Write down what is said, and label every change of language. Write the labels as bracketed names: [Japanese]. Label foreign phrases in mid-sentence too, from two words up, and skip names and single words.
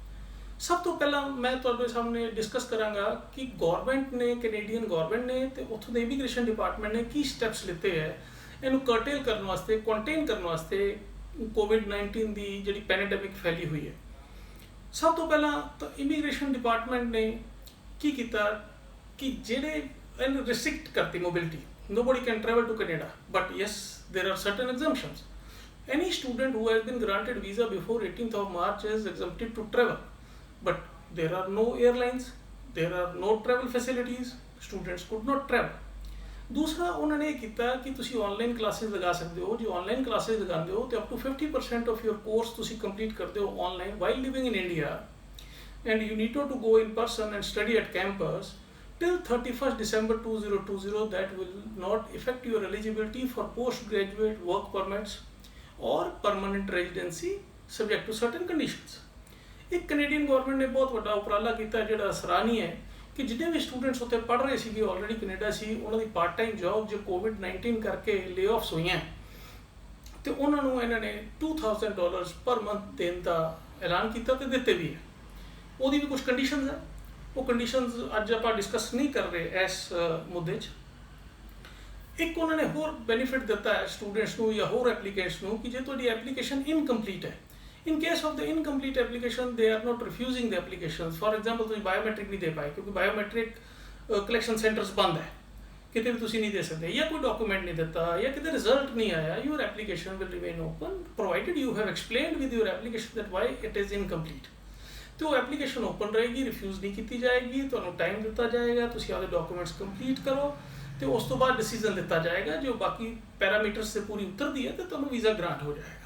[Punjabi] ਸਭ ਤੋਂ ਪਹਿਲਾਂ ਮੈਂ ਤੁਹਾਡੇ ਸਾਹਮਣੇ ਡਿਸਕਸ ਕਰਾਂਗਾ ਕਿ ਗਵਰਨਮੈਂਟ ਨੇ [English] Canadian government [Punjabi] ਨੇ ਤੇ ਉੱਥੋਂ ਦੇ [English] immigration department [Punjabi] ਨੇ ਕੀ ਸਟੈਪਸ ਲਿੱਤੇ ਹੈ ਇਹਨੂੰ ਕਰਟੇਲ ਕਰਨ ਵਾਸਤੇ ਕੰਟੇਨ ਕਰਨ ਵਾਸਤੇ ਕੋਵਿਡ-19 ਦੀ ਜਿਹੜੀ ਪੈਂਡੇਮਿਕ ਫੈਲੀ ਹੋਈ ਹੈ ਸਭ ਤੋਂ ਪਹਿਲਾਂ ਤਾਂ [English] immigration department [Punjabi] ਨੇ ਕੀ ਕੀਤਾ ਕਿ ਜਿਹੜੇ ਇਹਨੂੰ ਰਿਸਟ੍ਰਿਕਟ ਕਰਤੀ ਮੋਬਿਲਿਟੀ [English] nobody can travel to Canada but yes there are certain exemptions any student who has been granted visa before 18th of March is exempted to travel but there are no airlines there are no travel facilities students could not travel [Punjabi] ਦੂਸਰਾ ਉਹਨਾਂ ਨੇ ਇਹ ਕੀਤਾ ਕਿ ਤੁਸੀਂ [English] online classes [Punjabi] ਲਗਾ ਸਕਦੇ ਹੋ ਜੇ [English] online classes [Punjabi] ਲਗਾਉਂਦੇ ਹੋ ਤੇ [English] up to 50% of your course [Punjabi] ਤੁਸੀਂ ਕੰਪਲੀਟ ਕਰਦੇ ਹੋ [English] online while living in India and you need to go in person and study at campus till 31st December 2020 that will not affect your eligibility for postgraduate work permits or permanent residency subject to certain conditions. [Punjabi] ਇੱਕ [English] Canadian government [Punjabi] ਨੇ ਬਹੁਤ ਵੱਡਾ ਉਪਰਾਲਾ ਕੀਤਾ ਜਿਹੜਾ ਸਰਾਹਨੀ ਹੈ ਕਿ ਜਿੰਨੇ ਵੀ ਸਟੂਡੈਂਟਸ ਉੱਥੇ ਪੜ੍ਹ ਰਹੇ ਸੀਗੇ ਆਲਰੇਡੀ ਕੈਨੇਡਾ ਸੀ ਉਹਨਾਂ ਦੀ [English] part time job [Punjabi] ਜੋ ਕੋਵਿਡ-19 ਕਰਕੇ ਲੇਆਫਸ ਹੋਈਆਂ ਤੇ ਉਹਨਾਂ ਨੂੰ ਇਹਨਾਂ ਨੇ [English] $2,000 per month [Punjabi] ਦੇਣ ਦਾ ਐਲਾਨ ਕੀਤਾ ਤੇ ਦਿੱਤੇ ਵੀ ਹੈ ਉਹਦੀ ਵੀ ਕੁਝ ਕੰਡੀਸ਼ਨਸ ਹੈ ਉਹ ਕੰਡੀਸ਼ਨਸ ਅੱਜ ਆਪਾਂ ਡਿਸਕਸ ਨਹੀਂ ਕਰ ਰਹੇ ਇਸ ਮੁੱਦੇ 'ਚ ਇੱਕ ਉਹਨਾਂ ਨੇ ਹੋਰ ਬੈਨੀਫਿਟ ਦਿੱਤਾ ਹੈ ਸਟੂਡੈਂਟਸ ਨੂੰ ਜਾਂ ਹੋਰ ਐਪਲੀਕੈਂਟਸ ਨੂੰ ਕਿ ਜੇ ਤੁਹਾਡੀ [English] application incomplete [Punjabi] ਹੈ [English] in case of the incomplete application they are not refusing the applications for example [Punjabi] ਤੁਸੀਂ biometric ਨਹੀਂ ਦੇ ਪਾਏ ਕਿਉਂਕਿ [English] biometric collection centers [Punjabi] ਬੰਦ ਹੈ ਕਿਤੇ ਵੀ ਤੁਸੀਂ ਨਹੀਂ ਦੇ ਸਕਦੇ, ਜਾਂ ਕੋਈ ਡਾਕੂਮੈਂਟ ਨਹੀਂ ਦਿੱਤਾ, ਜਾਂ ਕਿਤੇ ਰਿਜ਼ਲਟ ਨਹੀਂ ਆਇਆ, [English] your application will remain open provided you have explained with your application that why it is incomplete. [Punjabi] ਤੇ ਉਹ [English] application open [Punjabi] ਰਹੇਗੀ, ਰਿਫਿਊਜ਼ ਨਹੀਂ ਕੀਤੀ ਜਾਏਗੀ, ਤੁਹਾਨੂੰ ਟਾਈਮ ਦਿੱਤਾ ਜਾਏਗਾ, ਤੁਸੀਂ ਆਪਦੇ [English] documents complete [Punjabi] ਕਰੋ, ਤੇ ਉਸ ਤੋਂ ਬਾਅਦ ਡਿਸੀਜਨ ਦਿੱਤਾ ਜਾਏਗਾ, ਜੋ ਬਾਕੀ ਪੈਰਾਮੀਟਰਸ 'ਤੇ ਪੂਰੀ ਉਤਰਦੀ ਹੈ ਤੇ ਤੁਹਾਨੂੰ [English] visa grant [Punjabi] ਹੋ ਜਾਏਗਾ।